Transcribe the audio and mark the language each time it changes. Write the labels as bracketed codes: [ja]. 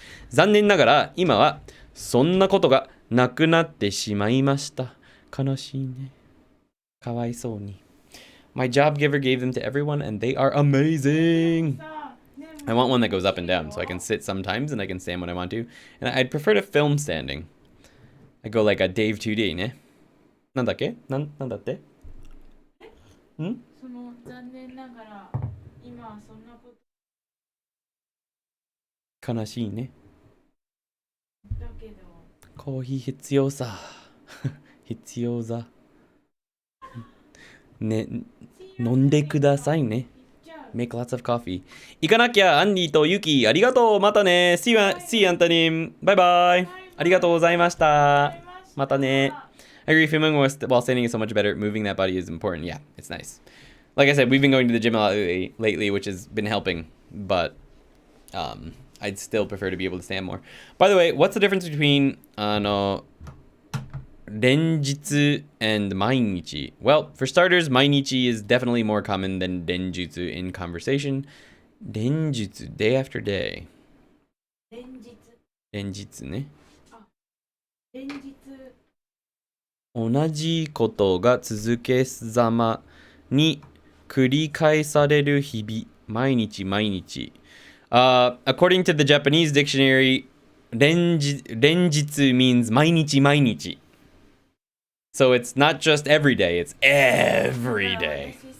[ja] 残念ながら、今はそんなことがなくなってしまいました。悲しいね。かわいそうに。 [en] My job giver gave them to everyone, and they are amazing. I want one that goes up and down, so I can sit sometimes and I can stand when I want to. And I'd prefer to film standing. I go like a Dave 2D [ja] ね。なんだっけ？なんだって？その残念ながら今はそんなこと悲しいね。だけどコーヒー必要さ。必要さ。ね、飲んでくださいね。 [en] Make lots of coffee. [ja] 行かなきゃ、アンディとユキ。ありがとう。またね。 [en] See you, [ja] アンタニム。バイバイ。ありがとうございました。またね。 [en] I agree, filming while standing is so much better. Moving that body is important. Yeah, it's nice. Like I said, we've been going to the gym a lot lately, which has been helping. But I'd still prefer to be able to stand more. By the way, what's the difference between 連日 and 毎日? Well, for starters, 毎日 is definitely more common than 連日 in conversation. 連日 day after day. [ja] 連日ね。連日同じことが続けざまに繰り返される日々。毎日。 [en] According to the Japanese dictionary, 連日 means 毎日. So it's not just every day, it's every day.